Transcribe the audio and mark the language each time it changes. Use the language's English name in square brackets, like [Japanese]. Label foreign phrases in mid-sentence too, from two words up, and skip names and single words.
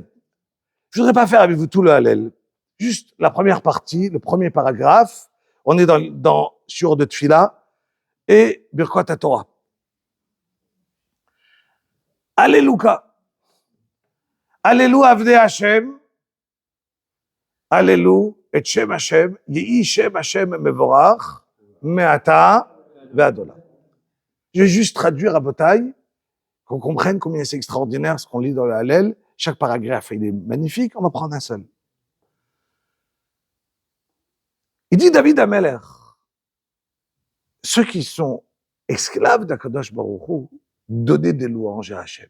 [French] Je voudrais pas faire avec vous tout le Hallel. Juste la première partie, le premier paragraphe. On est dans Shiur de Tfila et [Hebrew] ברכות התורה. [French] Alléluia. [Hebrew] הללו עבדי השם. הללו את שם השם. יהי שם השם מבורך מעתה ועד עולם. [French] Je vais juste traduire à Botaï, qu'on comprenne combien c'est extraordinaire ce qu'on lit dans le Hallel. Chaque paragraphe, il est magnifique. On va prendre un seul. Il dit David Ameler, ceux qui sont esclaves [Hebrew] הקדוש ברוך הוא, [French] donnez des louanges à Hashem.